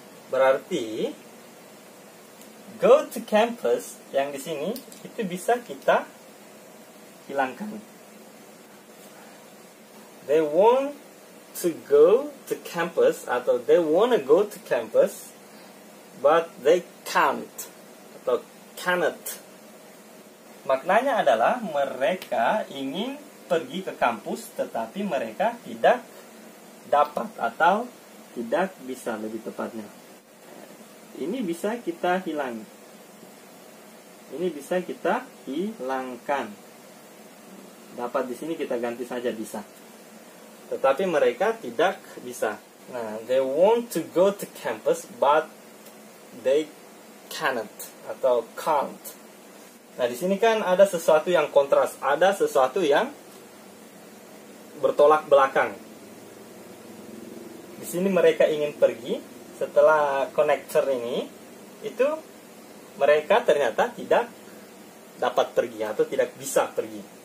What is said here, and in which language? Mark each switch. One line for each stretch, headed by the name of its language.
Indonesian: Berarti
English: go to campus
Indonesian: yang di sini itu bisa kita hilangkan.
English: They want to go to campus atau they wanna go to campus but they can't atau cannot.
Indonesian: Maknanya adalah mereka ingin pergi ke kampus tetapi mereka tidak dapat atau tidak bisa, lebih tepatnya. Ini bisa kita hilang. Ini bisa kita hilangkan. Dapat di sini kita ganti saja bisa. Tetapi mereka tidak bisa.
English: Nah, they want to go to campus but they cannot atau can't.
Indonesian: Nah, di sini kan ada sesuatu yang kontras, ada sesuatu yang bertolak belakang. Di sini mereka ingin pergi, setelah connector ini, itu mereka ternyata tidak dapat pergi atau tidak bisa pergi.